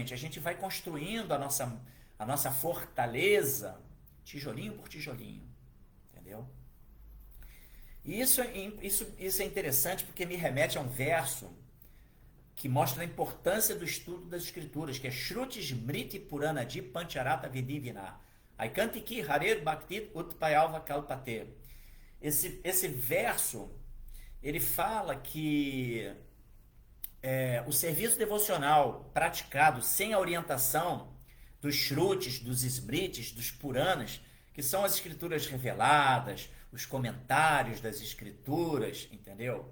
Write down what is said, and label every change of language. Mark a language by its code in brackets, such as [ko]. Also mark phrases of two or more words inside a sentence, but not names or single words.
[pt] A gente vai construindo a nossa fortaleza, tijolinho por tijolinho, entendeu? E isso é interessante porque me remete a um verso que mostra a importância do estudo das escrituras, que é [sa] Shruti Smriti Puranadi Pancharata Vidivina. Aikantiki Harer Bhaktit Utpayalva Kalpate. [pt] Esse verso, ele fala que o serviço devocional praticado sem a orientação dos Shrutis, dos Smritis, dos Puranas, que são as escrituras reveladas, os comentários das escrituras, entendeu?